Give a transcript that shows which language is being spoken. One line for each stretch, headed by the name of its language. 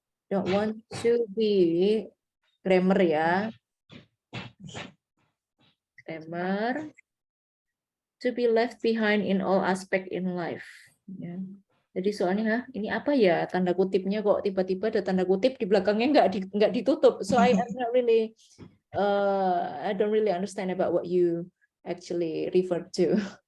English: Don't want to be grammar ya. Grammar. To be left behind in all aspect in life.
Indonesian: Ya. Jadi soalnya ini apa ya tanda kutipnya kok tiba-tiba ada tanda kutip di belakangnya nggak ditutup.
English: So I am not really I don't really understand about what you actually refer to.